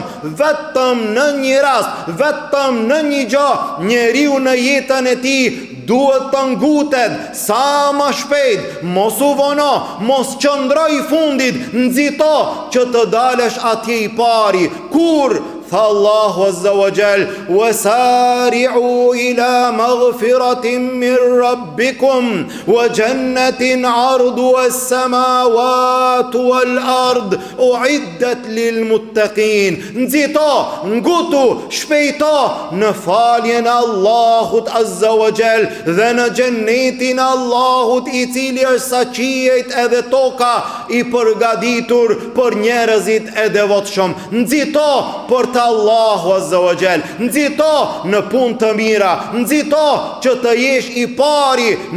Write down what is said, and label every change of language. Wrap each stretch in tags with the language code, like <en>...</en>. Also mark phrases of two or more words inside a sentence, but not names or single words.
<sq>Vetëm në një rast, vetëm në një gjë, njeriu në jetën e tij duhet të ngutet sa më shpejt, mos u vono, mos qëndro i fundit, nxito që të dalesh atje i pari. Kur tha Allahu</sq> <ar>عز وجل, وسارعوا إلى مغفرة من ربكم وجنة عرضها السماوات والأرض أعدت للمتقين.</ar> <sq>Nxito, ngutu, shpejto në faljen e Allahut</sq> <ar>عز وجل</ar> <sq>dhe në xhennetin e Allahut i cili është sa qiejt edhe toka i përgatitur për njerëzit e devotshëm. Nxito për Allahu</sq> <ar>عز وجل,</ar> <sq>nxito në punë të mira, nxito që të jesh i pari në</sq>